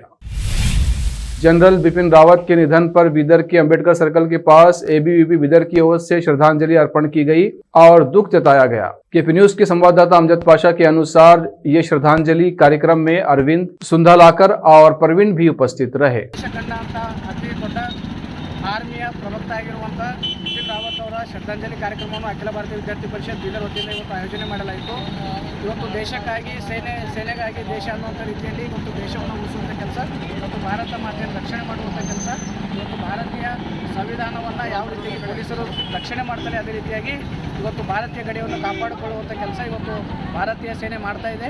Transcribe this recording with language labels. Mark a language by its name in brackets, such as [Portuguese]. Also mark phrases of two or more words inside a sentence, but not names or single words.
[Hindi] जनरल बिपिन रावत के निधन पर बीदर के अंबेडकर सर्कल के पास एबीवीपी बीदर की ओर से श्रद्धांजलि अर्पण की गई और दुख जताया गया। केपी न्यूज के संवाददाता अमजद पाशा के अनुसार ये श्रद्धांजलि कार्यक्रम में अरविंद सुंदलाकर और प्रवीण भी उपस्थित रहे। [Kannada] ಆರ್ಮಿಯ ಪ್ರವಕ್ತ ಆಗಿರುವಂಥ ಬಿಪಿನ್ ರಾವತ್ ಅವರ ಶ್ರದ್ಧಾಂಜಲಿ ಕಾರ್ಯಕ್ರಮವನ್ನು ಅಖಿಲ ಭಾರತೀಯ ವಿದ್ಯಾರ್ಥಿ ಪರಿಷತ್ ಬೀದರ್ ವತಿಯಿಂದ ಇವತ್ತು ಆಯೋಜನೆ ಮಾಡಲಾಯಿತು. ಇವತ್ತು ದೇಶಕ್ಕಾಗಿ ಸೇನೆಗಾಗಿ ದೇಶ ಅನ್ನುವಂಥ ರೀತಿಯಲ್ಲಿ ಇವತ್ತು ದೇಶವನ್ನು ಉಳಿಸುವಂಥ ಕೆಲಸ ಮತ್ತು ಭಾರತ ಮಾತೆಯನ್ನು ರಕ್ಷಣೆ ಮಾಡುವಂಥ ಕೆಲಸ, ಇವತ್ತು ಭಾರತೀಯ ಸಂವಿಧಾನವನ್ನು ಯಾವ ರೀತಿಯಾಗಿ ಪೊಲೀಸರು ರಕ್ಷಣೆ ಮಾಡ್ತಾರೆ ಅದೇ ರೀತಿಯಾಗಿ ಇವತ್ತು ಭಾರತೀಯ ಗಡಿಯನ್ನು ಕಾಪಾಡಿಕೊಳ್ಳುವಂಥ ಕೆಲಸ ಇವತ್ತು ಭಾರತೀಯ ಸೇನೆ ಮಾಡ್ತಾ ಇದೆ.